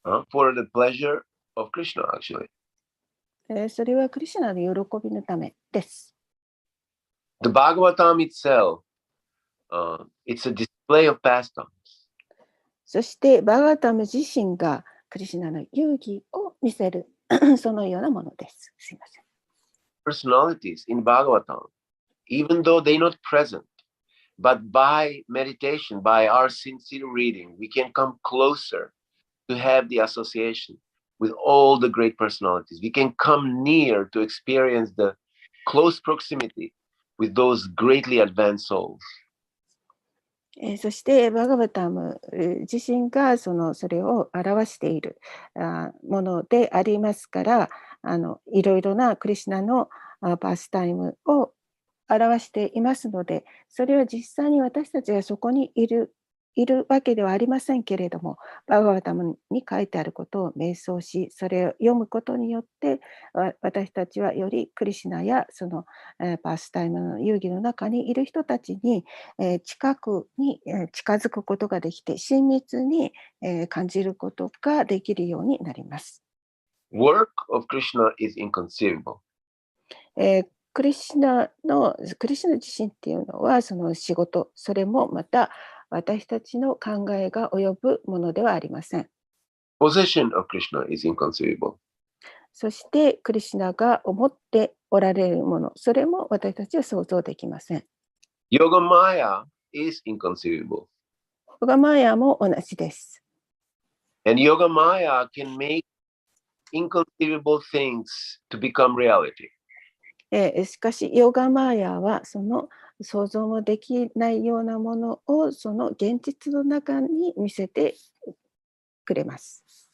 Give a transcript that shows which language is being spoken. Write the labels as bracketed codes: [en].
[en] For the pleasure of Krishna, actually. [ja] それはクリシュナの喜びのためです。 [en] The Bhagavatam itself, it's a display of pastimes. [ja] そしてバガワタム自身がクリシュナの遊戯を見せるそのようなものです。すいません。 [en] Personalities in Bhagavatam, even though they're not present, but by meditation, by our sincere reading, we can come closer to have the association with all the great personalities. We can come near to experience the close proximity with those greatly advanced souls. [ja] そしてバガバタム自身がそれを表しているものでありますから、いろいろなクリシュナのパスタイムを表していますので、それは実際に私たちがそこにいるいるわけではありませんけれども、バガバタムに書いてあることを瞑想し、それを読むことによって、私たちはよりクリシュナやその、パスタイムの遊戯の中にいる人たちに、近くに、近づくことができて、親密に、感じることができるようになります。 [en] Work of Krishna is inconceivable. [ja] クリシュナ自身っていうのはその仕事、それもまた私たちの考えが及ぶものではありません。 [en] Possession of Krishna is inconceivable. [ja] そしてクリシュナが思っておられるもの、それも私たちは想像できません。 [en] Yoga Maya is inconceivable. [ja] ヨガマヤも同じです。 [en] And Yoga Maya can make inconceivable things to become reality. [ja] しかしヨガマヤはその想像もできないようなものをその現実の中に見せてくれます。